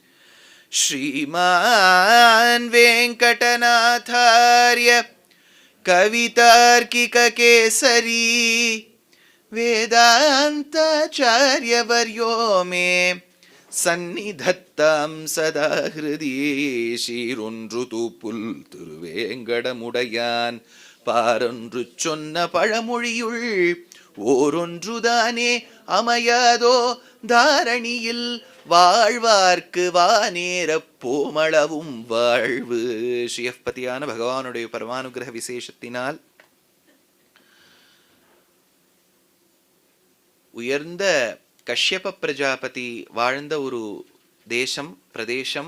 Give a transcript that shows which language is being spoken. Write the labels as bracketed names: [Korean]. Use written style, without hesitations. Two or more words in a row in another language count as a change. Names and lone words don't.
[Sanskrit] श्रीमान् वेङ्कटनाथार्य कवितार्किककेसरी वेदान्ताचार्यवर्यो मे सन्निधत्तां सदा हृदि शीरुन्रुतु पुल [Tamil] திருவேங்கடமுடையான் பாரொன்று சொன்ன பழமொழியுள் ஓரொன்றுதானே அமையாதோ தாரணியில் வாழ்வார்க்கு வானேர போமளவும் வாழ்வு. ஸ்ரீயப்பதியான பகவானுடைய பரமானுகிரக விசேஷத்தினால் உயர்ந்த கஷ்யப பிரஜாபதி வாழ்ந்த ஒரு தேசம் பிரதேசம்.